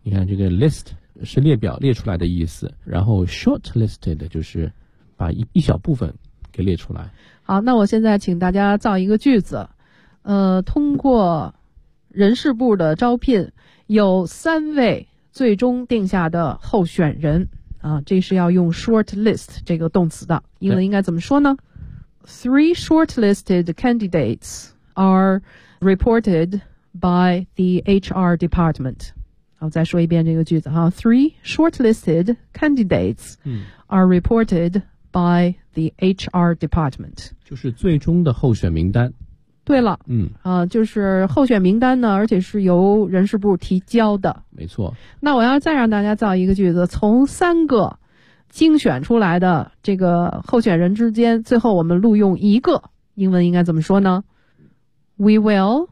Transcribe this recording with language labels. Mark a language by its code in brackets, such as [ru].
[zh] 你看这个 list 是列表列出来的意思，然后 shortlisted 就是把一小部分给列出来。好，那我现在请大家造一个句子，通过人事部的招聘有三位最终定下的候选人啊，这是要用 shortlist 这个动词的，英文应该怎么说呢？ [en] Three shortlisted candidates are reported by the HR department. [zh] 好，再说一遍这个句子哈。 [en] Three shortlisted candidates are reported by the HR department. [zh] 就是最终的候选名单。对了，就是候选名单呢，而且是由人事部提交的。没错。那我要再让大家造一个句子，从三个精选出来的这个候选人之间，最后我们录用一个，英文应该怎么说呢 ？ [en] We will